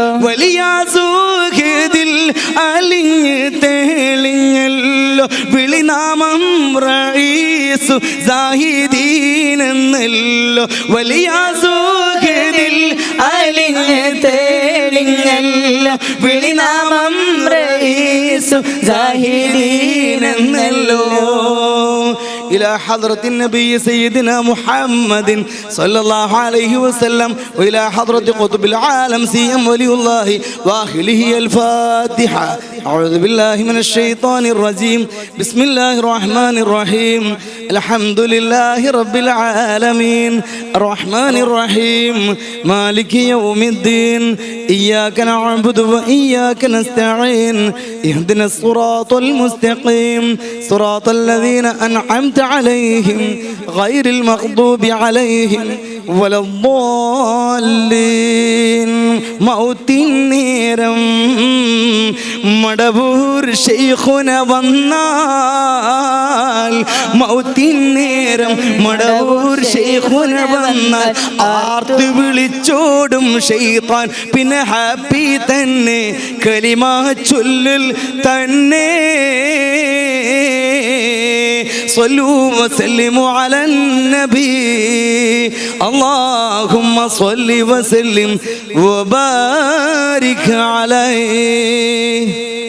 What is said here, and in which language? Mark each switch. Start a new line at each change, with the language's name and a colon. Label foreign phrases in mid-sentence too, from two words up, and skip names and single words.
Malayalam: വലിയ സുഖതിൽ അലിഞ്ഞ് തെളിഞ്ഞല്ലോ വിളിനാമം റഈസു സാഹിദീനെന്നല്ലോ വലിയ സുഖതിൽ അലിഞ്ഞ് തെളിഞ്ഞല്ലോ വിളിനാമം റഈസു സാഹിദീനെന്നല്ലോ
Arabic: إلى حضرة النبي سيدنا محمد صلى الله عليه وسلم وإلى حضرة قطب العالم سيم ولي الله وآخره الفاتحة أعوذ بالله من الشيطان الرجيم بسم الله الرحمن الرحيم الحمد لله رب العالمين الرحمن الرحيم مالك يوم الدين إياك نعبد وإياك نستعين اهدنا الصراط المستقيم صراط الذين أنعمت عليهم غير المغضوب عليهم ولا
Malayalam: الضالين മൗത്തിന്നേരം മടവൂർ ശൈഖുന വന്നാൽ മൗത്തിന്നേരം മടവൂർ ശൈഖുന വന്നാൽ ആർത്ത് വിളിച്ചോടും ശൈത്താൻ പിന്നെ ഹാപ്പി തന്നെ കലിമ ചൊല്ലിൽ തന്നെ
Arabic: صلوا وسلموا على النبي اللهم صل وسلم وبارك عليه